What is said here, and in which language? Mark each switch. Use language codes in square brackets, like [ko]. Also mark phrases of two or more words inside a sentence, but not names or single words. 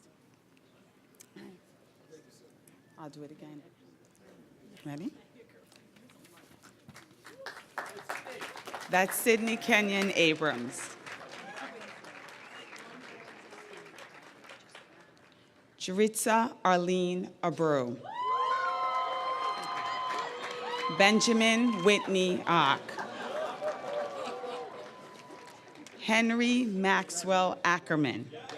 [en] All right. I'll do it again. Ready? That's Sydney Kenyon Abrams. Jaritza Arlene Abreu. Benjamin Whitney Ock. Henry Maxwell Ackerman.